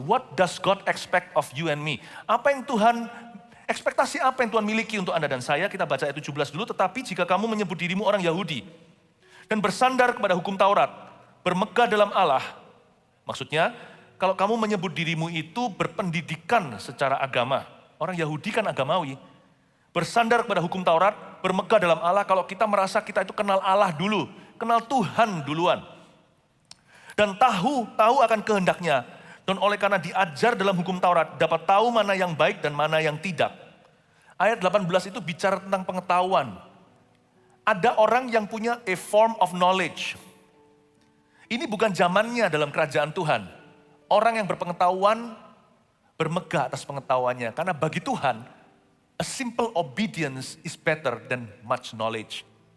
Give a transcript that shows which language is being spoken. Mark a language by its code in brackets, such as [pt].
[en] What does God expect of you and me? [id] Apa yang ekspektasi apa yang Tuhan miliki untuk Anda dan saya? Kita baca ayat 17 dulu. Tetapi jika kamu menyebut dirimu orang Yahudi dan bersandar kepada hukum Taurat, bermegah dalam Allah. Maksudnya, kalau kamu menyebut dirimu itu berpendidikan secara agama. Orang Yahudi kan agamawi. Bersandar kepada hukum Taurat, bermegah dalam Allah. Kalau kita merasa kita itu kenal Allah dulu, kenal Tuhan duluan. Dan tahu akan kehendaknya. Dan oleh karena diajar dalam hukum Taurat, dapat tahu mana yang baik dan mana yang tidak. Ayat 18 itu bicara tentang pengetahuan. Ada orang yang punya [en] a form of knowledge. [id] Ini bukan zamannya dalam kerajaan Tuhan. Orang yang berpengetahuan bermegah atas pengetahuannya. Karena bagi Tuhan, [en] a simple obedience is better than much knowledge.